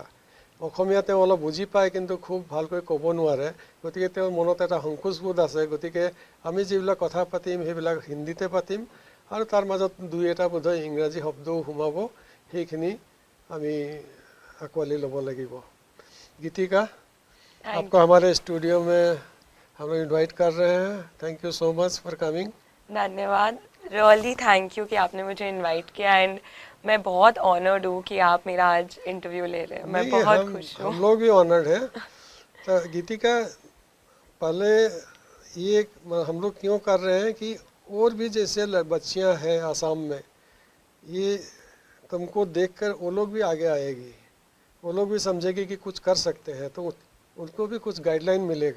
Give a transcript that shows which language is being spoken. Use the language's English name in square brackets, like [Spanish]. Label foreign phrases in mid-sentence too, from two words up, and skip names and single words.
[Assamese] অসমীয়া তেওঁ অলপ বুজি পায়, কিন্তু খুব ভালকৈ ক'ব নোৱাৰে, গতিকে তেওঁৰ মনত এটা সংকোচবোধ আছে। গতিকে আমি যিবিলাক কথা পাতিম সেইবিলাক হিন্দীতে পাতিম, আৰু তাৰ মাজত 2-এটা বোধহয় ইংৰাজী শব্দও সোমাব, সেইখিনি আমি আঁকোৱালি ল'ব লাগিব। গীতিকা, [Hindi] आपको हमारे स्टूडियो में हम लोग इन्वाइट कर रहे हैं। [English] Thank you so much for coming. [Hindi] धन्यवाद, [English] really thank you [Hindi] कि आपने मुझे इनवाइट किया, एंड मैं बहुत ऑनर्ड हूँ कि आप मेरा आज इंटरव्यू ले रहे हैं। मैं बहुत खुश हूँ। हम लोग भी ऑनर्ड हैं। तो गीतिका, पहले ये हम लोग क्यों कर रहे हैं कि और भी जैसे बच्चियां हैं आसाम में, ये तुमको देखकर वो लोग भी आगे आएगी, वो लोग भी समझेगी कि कुछ कर सकते हैं, तो उनको भी कुछ गाइडलाइन मिलेगा।